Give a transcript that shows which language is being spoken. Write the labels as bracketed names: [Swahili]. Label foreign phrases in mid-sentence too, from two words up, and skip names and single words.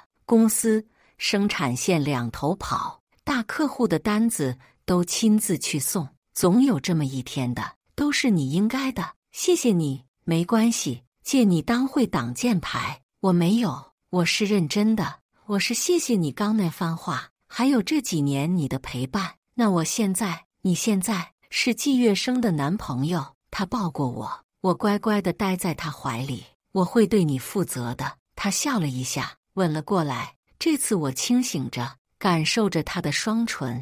[Chinese] 公司生產線兩頭跑，大客戶的單子都親自去送，總有這麼一天的，都是你應該的。謝謝你。沒關係，借你當會擋箭牌。我沒有，我是認真的。我是謝謝你剛那番話，還有這幾年你的陪伴。那你現在是季月生的男朋友。他抱過我，我乖乖地待在他懷裡。我會對你負責的。他笑了一下，吻了過來。這次我清醒着，感受着他的雙唇。